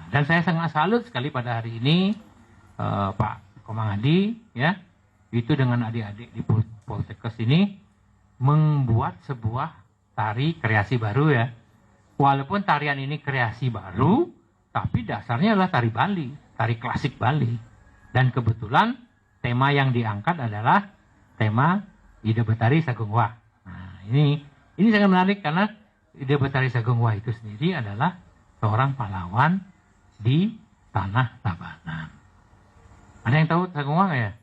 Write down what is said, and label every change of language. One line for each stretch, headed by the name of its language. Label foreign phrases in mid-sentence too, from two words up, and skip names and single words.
Indonesian: Dan saya sangat salut sekali pada hari ini Pak Komang Adi, ya, itu dengan adik-adik di Poltekkes ini membuat sebuah tari kreasi baru, ya. Walaupun tarian ini kreasi baru, tapi dasarnya adalah tari Bali, tari klasik Bali. Dan kebetulan tema yang diangkat adalah tema Ida Betari Sagung Wah. Nah, ini sangat menarik karena Ida Betari Sagung Wah itu sendiri adalah seorang pahlawan di tanah Tabanan. Ada yang tahu Sagung Wah nggak ya?